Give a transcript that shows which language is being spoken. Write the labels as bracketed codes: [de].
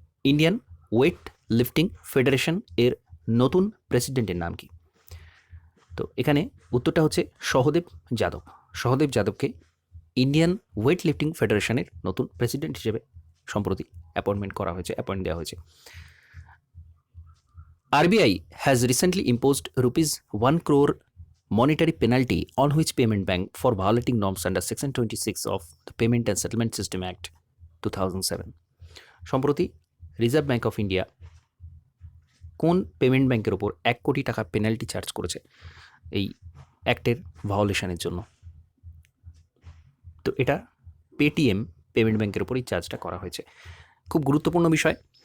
[bn] Indian weight lifting federation এর নতুন প্রেসিডেন্টের নাম কি? তো এখানে উত্তরটা হচ্ছে Sahadev Yadav. Sahadev যাদবকে Indian weight lifting ফেডারেশনের নতুন প্রেসিডেন্ট হিসেবে সম্প্রতি অ্যাপয়েন্ট দেওয়া হয়েছে। [en] RBI has recently imposed ₹1 crore monetary penalty on which payment bank for violating norms under Section 26 of the Payment and Settlement System Act 2007. [bn] সম্প্রতি রিজার্ভ ব্যাঙ্ক অফ ইন্ডিয়া কোন payment ব্যাংকের ওপর 1 কোটি টাকা পেনাল্টি চার্জ করেছে এই অ্যাক্টের ভায়োলেশনের জন্য? তো এটা পেটিএম পেমেন্ট ব্যাংকের ওপরই চার্জটা করা হয়েছে। খুব গুরুত্বপূর্ণ বিষয়।